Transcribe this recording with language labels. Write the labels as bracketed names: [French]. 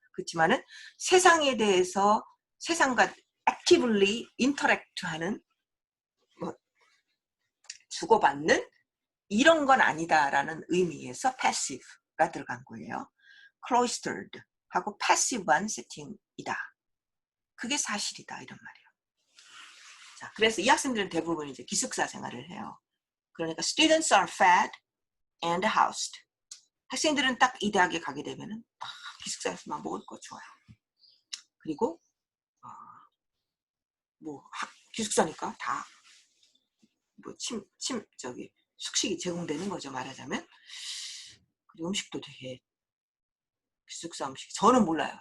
[Korean] 그렇지만은 세상에 대해서 세상과 [English] actively interact [Korean] 하는 뭐 주고받는 이런 건 아니다라는 의미에서 passive가 들어간 거예요. cloistered 하고 passive한 세팅이다. 그게 사실이다 이런 말이에요. 자, 그래서 이 학생들은 대부분 이제 기숙사 생활을 해요. 그러니까 [English] students are fed and housed. [Korean] 학생들은 딱 이 대학에 가게 되면은 딱 기숙사에서만 먹을 거 좋아요. 그리고 뭐 기숙사니까 다 뭐 숙식이 제공되는 거죠 말하자면. 그리고 음식도 되게 기숙사 음식 저는 몰라요.